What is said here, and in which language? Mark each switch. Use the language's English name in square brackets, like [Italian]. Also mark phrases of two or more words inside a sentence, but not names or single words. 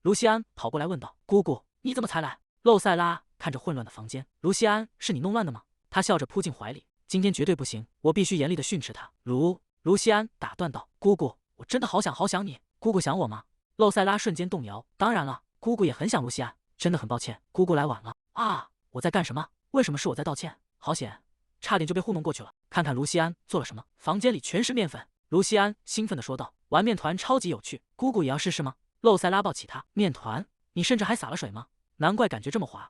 [Chinese] 盧西安跑過來問道：“姑姑，你怎麼才來？”露塞拉看着混亂的房間，盧西安，是你弄亂的嗎？他笑着撲進懷裡，今天絕對不行，我必須嚴厲地訓斥他。盧西安打斷道：“姑姑，我真的好想你，姑姑想我嗎？” 露塞拉瞬間動搖，當然了，姑姑也很想盧西安，真的很抱歉，姑姑來晚了。啊，我在幹什麼？為什麼是我在道歉？好險，差點就被糊弄過去了。看看盧西安做了什麼，房間裡全是面粉。盧西安興奮地說道：“玩面團超級有趣，姑姑也要試試嗎？” 露塞拉抱起他，面團？你甚至還撒了水嗎？難怪感覺這麼滑。